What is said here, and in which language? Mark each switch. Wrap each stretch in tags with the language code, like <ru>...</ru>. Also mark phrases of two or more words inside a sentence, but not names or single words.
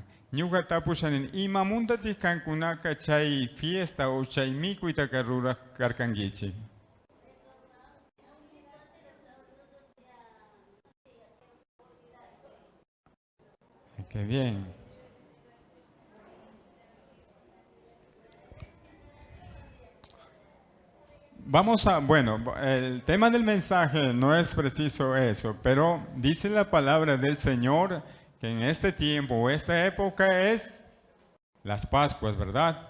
<qu>Ñuqa tapushanin, imamuntatis kankunaka chay fiesta o chay mikuyta ruraq karkankichik.</qu> <es>Qué bien. Bueno, el tema del mensaje no es preciso eso, pero dice la palabra del Señor que en este tiempo o esta época es las Pascuas, ¿verdad?</es>